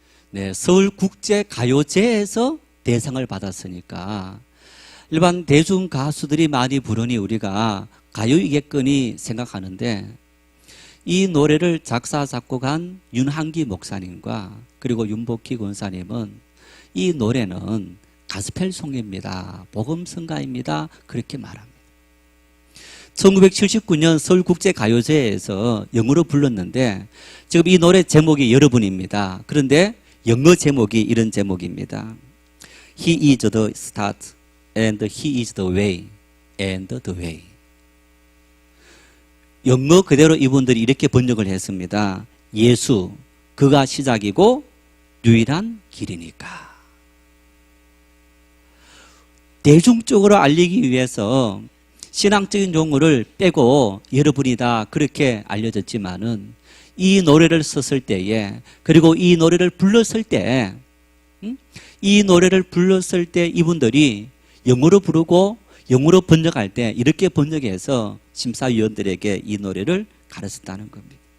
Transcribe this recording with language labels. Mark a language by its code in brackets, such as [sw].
[ko] 네, 서울국제가요제에서 대상을 받았으니까 일반 대중 가수들이 많이 부르니 우리가 가요이겠거니 생각하는데, 이 노래를 작사 작곡한 윤한기 목사님과 그리고 윤복희 권사님은 이 노래는 가스펠송입니다, 복음성가입니다, 그렇게 말합니다. 1979년 서울국제가요제에서 영어로 불렀는데 지금 이 노래 제목이 여러분입니다. 그런데 영어 제목이 이런 제목입니다. [en] He is the start and he is the way and the way. [ko] 영어 그대로 이분들이 이렇게 번역을 했습니다. 예수, 그가 시작이고 유일한 길이니까. 대중적으로 알리기 위해서 신앙적인 용어를 빼고 여러분이다 그렇게 알려졌지만은 이 노래를 썼을 때에, 그리고 이 노래를 불렀을 때, 이 노래를 불렀을 때 이분들이 영어로 부르고 영어로 번역할 때 이렇게 번역해서 심사위원들에게 이 노래를 가르쳤다는 겁니다.